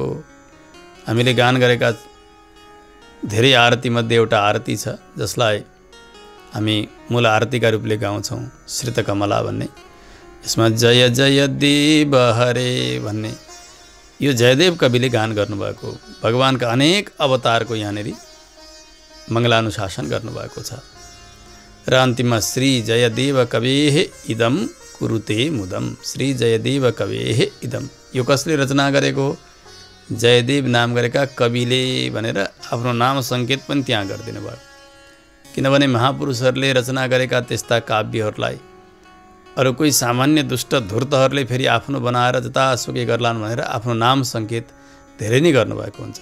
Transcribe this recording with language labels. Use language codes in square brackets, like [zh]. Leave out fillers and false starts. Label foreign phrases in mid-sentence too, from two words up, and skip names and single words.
[ne] हामीले गान गरेका धेरै आरतीमध्ये एउटा आरती छ जसलाई हामी मूल आरतीका रूपले गाउँछौँ, श्रितकमला भन्ने। यसमा जय जय देव हरे भन्ने यो जयदेव कविले गान गर्नुभएको। भगवानका अनेक अवतारको यहाँनिर मङ्गलानुशासन गर्नुभएको छ। र अन्तिममा [sa] श्री जयदेव कवेः इदं कुरुते मुदम, श्री जयदेव कवेः इदं। [ne] यो कसले रचना गरेको? जयदेव नाम गरेका कविले भनेर आफ्नो नाम सङ्केत पनि त्यहाँ गरिदिनु भयो। किनभने महापुरुषहरूले रचना गरेका त्यस्ता काव्यहरूलाई अरू कोही सामान्य दुष्ट धूर्तहरूले फेरि आफ्नो बनाएर जतासुकै गर्लान् भनेर आफ्नो नाम सङ्केत धेरै नै गर्नुभएको हुन्छ।